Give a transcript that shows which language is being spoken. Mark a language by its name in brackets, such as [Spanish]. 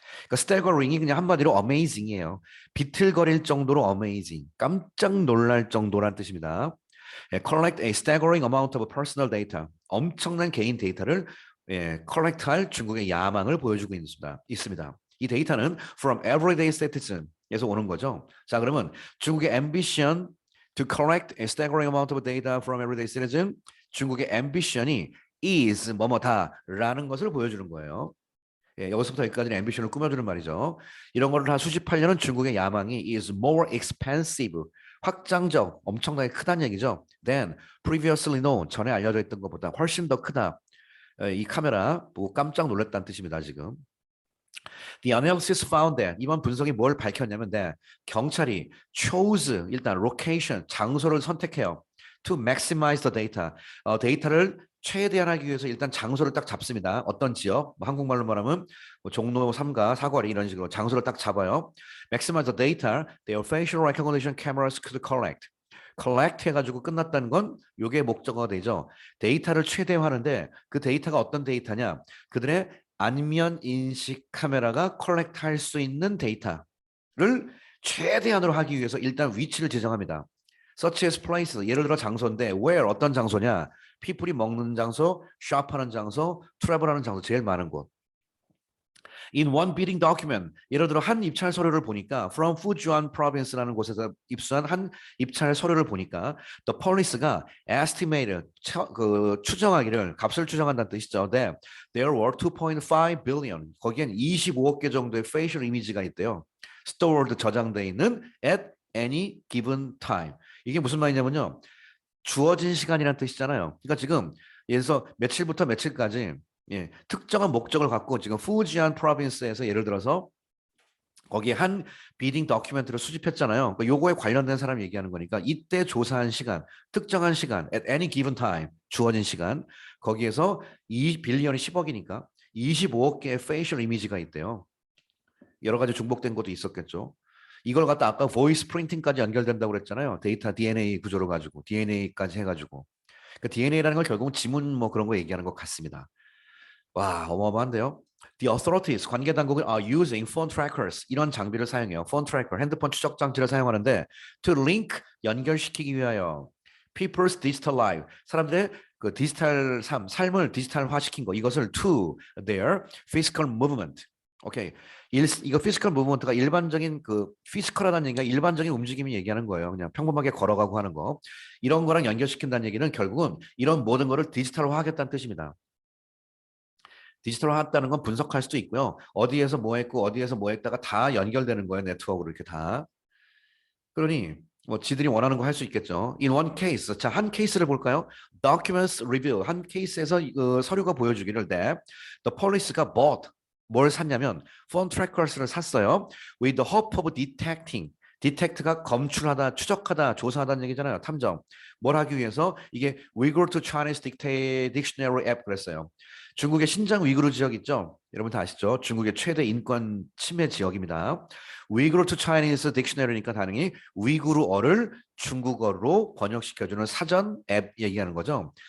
[Korean] 그러니까 스태거링이 그냥 한마디로 amazing이에요. 비틀거릴 정도로 amazing. 깜짝 놀랄 정도란 뜻입니다. [English] collect a staggering amount of personal data. [Korean] 엄청난 개인 데이터를 컬렉트할 중국의 야망을 보여주고 있습니다. 이 데이터는 [English] from everyday citizen [Korean] 에서 오는 거죠. 자, 그러면 중국의 [English] ambition to collect a staggering amount of data from everyday citizen, 중국의 ambition이 is [Korean] 뭐뭐다라는 것을 보여주는 거예요. 여기서부터 여기까지는 ambition을 꾸며주는 말이죠. 이런 거를 다 수집하려는 중국의 야망이 [English] is more expensive, [Korean] 확장적, 엄청나게 크다는 얘기죠. [English] Than previously known, [Korean] 전에 알려져 있던 것보다 훨씬 더 크다. 이 카메라 보고 깜짝 놀랐다는 뜻입니다, 지금. [English] The analysis found that [Korean] 이번 분석이 뭘 밝혔냐면 경찰이 chose 일단 location 장소를 선택해요. [English] To maximize the data. [Korean] 데이터를 최대한하기 위해서 일단 장소를 딱 잡습니다. 어떤 지역? 뭐 한국말로 말하면 뭐 종로 3가 사거리 이런 식으로 장소를 딱 잡아요. [English] Maximize the data their facial recognition cameras could collect. [Korean] collect 해가지고 끝났다는 건 이게 목적어가 되죠. 데이터를 최대화하는데 그 데이터가 어떤 데이터냐? 그들의 안면 인식 카메라가 컬렉트 할 수 있는 데이터를 최대한으로 하기 위해서 일단 위치를 지정합니다. [English] such as place, [Korean] 예를 들어 장소인데 where 어떤 장소냐? people이 먹는 장소, shop하는 장소, travel하는 장소 제일 많은 곳. [English] In one bidding document, [Korean] 예를 들어 한 입찰 서류를 보니까 [English] from Fujian province [Korean] 라는 곳에서 입수한 한 입찰 서류를 보니까 [English] the police [Korean] 가 estimated 추정하기를 값을 추정한다는 뜻이죠. [English] That there were 2.5 billion [Korean] 거기엔 25억 개 정도의 [English] facial image [Korean] 가 있대요. [English] stored [Korean] 저장돼 있는 [English] at any given time. [Korean] 이게 무슨 말이냐면요. 주어진 시간이라는 뜻이잖아요. 그러니까 지금 예를 들어서 며칠부터 며칠까지 예, 특정한 목적을 갖고 지금 후지안 프로빈스에서 예를 들어서 거기에 한 비딩 다큐멘트를 수집했잖아요. 그러니까 요거에 관련된 사람 얘기하는 거니까 이때 조사한 시간, 특정한 시간, [English] at any given time, [Korean] 주어진 시간, 거기에서 이 빌리언이 10억이니까 25억 개의 페이셜 이미지가 있대요. 여러 가지 중복된 것도 있었겠죠. 이걸 갖다 아까 보이스 프린팅까지 연결된다고 그랬잖아요. 데이터 DNA 구조로 가지고 DNA까지 해가지고. 그 DNA라는 걸 결국은 지문 뭐 그런 거 얘기하는 것 같습니다. 와, 어마어마한데요. [English] The authorities, [Korean] 관계 당국은 [English] are using phone trackers, [Korean] 이런 장비를 사용해요. phone tracker, 핸드폰 추적 장치를 사용하는데 [English] to link, [Korean] 연결시키기 위하여 [English] people's digital life, [Korean] 사람들의 그 디지털 삶을 디지털화시킨 거, 이것을 [English] to their physical movement. [Korean] 오케이. 이거 physical movement가 일반적인 그 physical하다는 얘기가 일반적인 움직임이 얘기하는 거예요. 그냥 평범하게 걸어가고 하는 거. 이런 거랑 연결시킨다는 얘기는 결국은 이런 모든 거를 디지털화하겠다는 뜻입니다. 디지털화했다는 건 분석할 수도 있고요. 어디에서 뭐 했고 어디에서 뭐 했다가 다 연결되는 거예요. 네트워크로 이렇게 다. 그러니 뭐 지들이 원하는 거 할 수 있겠죠. [English] In one case, [Korean] 자, 한 케이스를 볼까요? [English] Documents review, [Korean] 한 케이스에서 서류가 보여주기를 [English] that the police [Korean] 가 bought, 뭘 샀냐면 phone trackers를 샀어요. [English] With the hope of detecting, detect가 [Korean] 검출하다, 추적하다, 조사하다는 얘기잖아요. 탐정. 뭘 하기 위해서 이게 Uyghur to Chinese Dictionary App 그랬어요. 중국의 신장 위구르 지역 있죠? 여러분 다 아시죠? 중국의 최대 인권 침해 지역입니다. 위구르 to Chinese 딕셔너리니까 단응이 위구르어를 중국어로 번역시켜주는 사전 앱 얘기하는 거죠.